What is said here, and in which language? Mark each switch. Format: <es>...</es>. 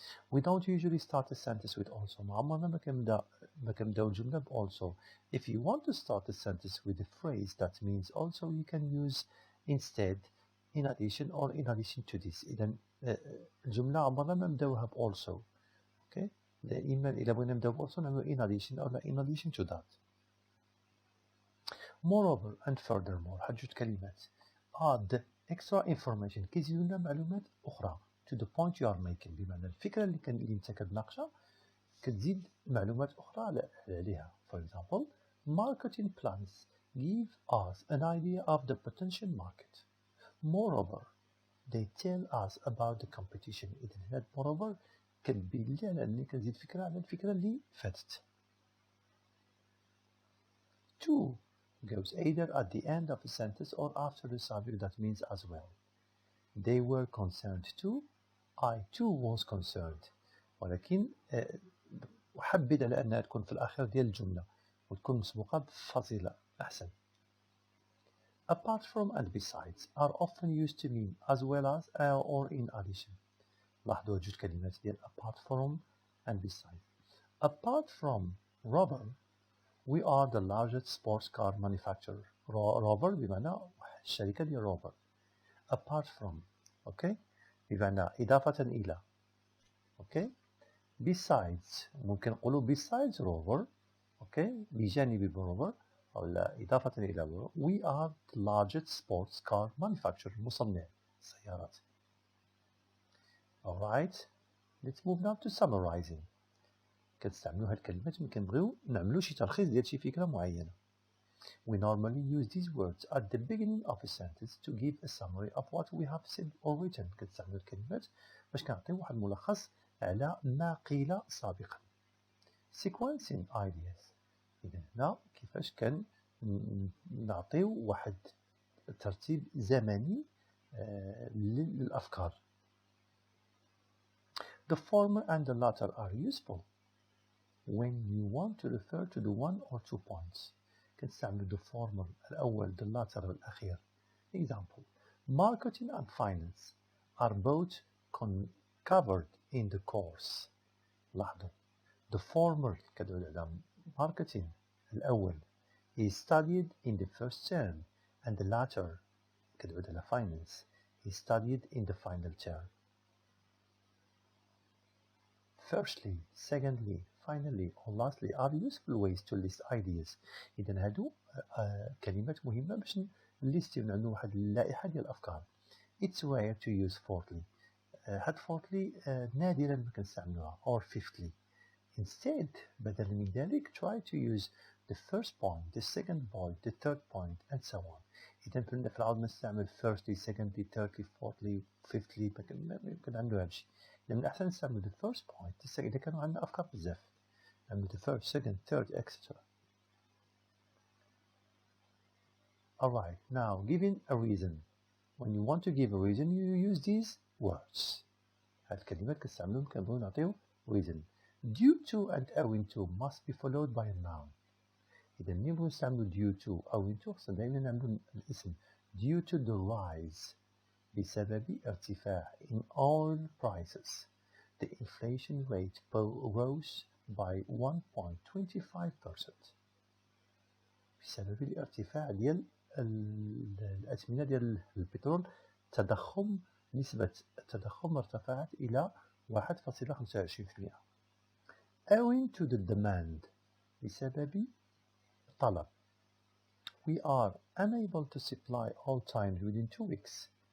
<en>we don't usually start a sentence with also.</en> <ar>ما عمرنا ما كنبداو الجملة ب also.</ar> <en>if you want to start a sentence with a phrase that means also you can use instead in addition or in addition to this.</en> <ar>إذا الجملة عمرنا ما نبداوها ب also. okay دائما إذا بغينا نبداو ب also نعملو in addition أو in addition to that. moreover and furthermore. حاجة كلمات</ar> <en>add extra information</en> <ar>كيزيدو لنا معلومات أخرى.</ar> <en>to the point you are making.</en> <ar>بمعنى الفكرة اللي انت كتناقشها كتزيد معلومات أخرى عليها.</ar> <en>For example, marketing plans give us an idea of the potential market. Moreover, they tell us about the competition.</en> <ar>إذا هنا moreover كتبين لي على أني كنزيد فكرة على الفكرة اللي فاتت.</ar> <en>To goes either at the end of a sentence or after the subject. That means as well. They were concerned too. I too was concerned.</en> <ar>ولكن أحبذ على أنها تكون في الأخير ديال الجملة وتكون مسبوقة بفصيلة أحسن.</ar> <en>Apart from and besides are often used to mean as well as or in addition.</en> <ar>لاحظوا جوج كلمات ديال apart from and besides.</ar> <en>Apart from rubber, we are the largest sports car manufacturer.</en> <ar>rubber بمعنى الشركة ديال rubber.</ar> <en>Apart from, okay,</en> <ar>بمعنى إضافة إلى,</ar> <en>okay.</en> <ar>Besides ممكن نقولوا besides rubber, okay, بجانب rubber أو لا إضافة إلى rubber.</ar> <en>We are the largest sports car manufacturer.</en> <ar>مصنع سيارات.</ar> <en>Alright, let's move now to summarizing.</en> <ar>كتستعملوا هاد الكلمات ملي كنبغيو نعملوا شي تلخيص ديال شي فكرة معينة.</ar> <en>We normally use these words at the beginning of a sentence to give a summary of what we have said or written.</en> <ar>كتستعملوا الكلمات باش كنعطيو واحد الملخص على ما قيل سابقا.</ar> <en>Sequencing ideas.</en> <ar>إذا هنا كيفاش نعطيو واحد ترتيب زمني للأفكار.</ar> <en>The former and the latter are useful when you want to refer to the one or two points.</en> <ar>كنستعملوا</ar> <en>the former الأول, the latter الأخير. Example, marketing and finance are both covered in the course.</en> <ar>لاحظوا</ar> <en>the former كدل على marketing الأول is studied in the first term and the latter كدل على finance is studied in the final term. Firstly, secondly, finally or lastly are useful ways to list ideas.</en> <ar>إذا هادو كلمات مهمة باش نليستيو نعملو واحد اللائحة ديال الأفكار.</ar> <en>It's rare to use fourthly.</en> <ar>هاد fourthly نادرا ما كنستعملوها</ar> <en>or fifthly. Instead,</en> <ar>بدلا من ذلك</ar> <en>try to use the first point, the second point, the third point and so on.</en> <ar>إذا كنا في العاود نستعمل firstly, secondly, thirdly, fourthly, fifthly ما كنعملو هادشي. من الأحسن نستعمل the first point إذا كانوا عندنا أفكار بزاف. نعمل</ar> <en>the first, second, third, etc. Alright, now giving a reason. When you want to give a reason, you use these words.</en> <ar>هاد الكلمات كنستعملوهم كنبغيو نعطيو reason.</ar> <en>Due to and owing to must be followed by a noun.</en> <ar>إذا ملي نبغيو نستعملو due to owing to خصنا دايما نعملو الاسم.</ar> <en>Due to the rise.</en> <ar>بسبب ارتفاع</ar> <en>in oil prices. The inflation rate rose by 1.25%.</en> <ar>بسبب الارتفاع ديال الأثمنة ديال البترول نسبة التضخم ارتفعت إلى 1.25%.</ar> <en>Owing to the demand</en> <ar>بسبب الطلب.</ar> <en>We are unable to supply all times within 2 weeks.</en>